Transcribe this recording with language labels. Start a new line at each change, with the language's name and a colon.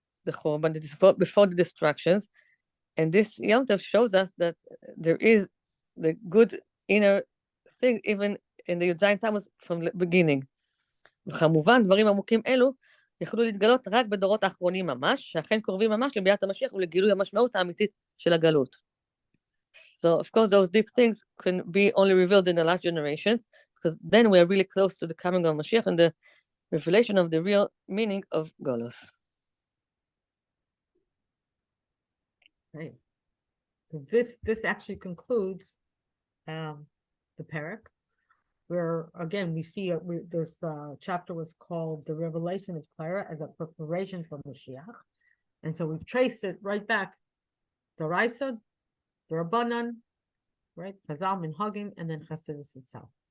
English: the Churban, before the destructions. And this Yom Tov shows us that there is the good inner thing, even in the י"ז תמוז from the beginning.
Hebrew: וכמובן, דברים עמוקים אלו יכלו להתגלות רק בדורות האחרונים ממש, שאכן קרובים ממש לביאת המשיח ולגילוי המשמעות האמיתית של הגלות.
English: So, of course, those deep things can be only revealed in the last generations, because then we are really close to the coming of Mashiach and the revelation of the real meaning of Golos. Right. So this actually concludes the parak, where again we see this chapter was called the Revelation of Torah as a preparation for Mashiach, and so we've traced it right back, the Raisa, the Rabbanan, right, Chazal, Minhagim, and then Chassidus itself.